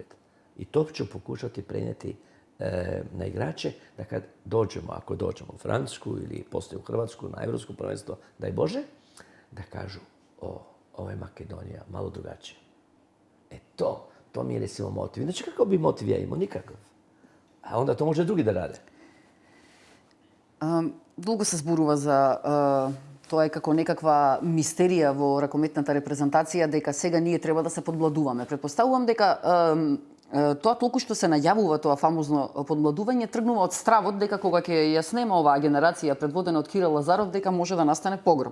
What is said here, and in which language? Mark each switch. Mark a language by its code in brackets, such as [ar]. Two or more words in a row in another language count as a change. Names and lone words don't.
[hr] I to ću pokušati prenijeti na igrače da kad dođemo, ako dođemo u Francusku ili poslije u Hrvatsku na Europsko prvenstvo, daj Bože, da kažu, ovo je Makedonija, malo drugačije. To mi je recimo motiv. Znači, kako bi motiv ja imao? Nikakav. A onda to može drugi da rade. [mk] Долго се зборува за тоа е како некаква мистерија во ракометната репрезентација дека сега ние треба да се подмладуваме. Претпоставувам дека тоа толку што се најавува, тоа фамозно подмладување, тргнува од стравот дека кога ќе ја снема оваа генерација предводена од Кирил Лазаров, дека може да настане погром.